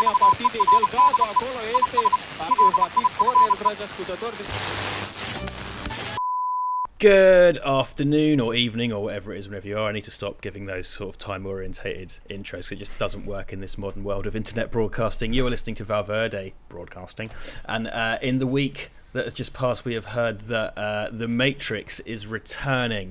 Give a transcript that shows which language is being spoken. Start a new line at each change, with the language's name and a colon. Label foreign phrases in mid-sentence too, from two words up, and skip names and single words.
Romanian: partidei. Delgado acolo este, va fi corner, dragi ascultători.
English: Good afternoon or evening or whatever it is whenever you are. I need to stop giving those sort of time orientated intros. It just doesn't work in this modern world of internet broadcasting. You are listening to Verde broadcasting, and in the week that has just passed we have heard that The Matrix is returning.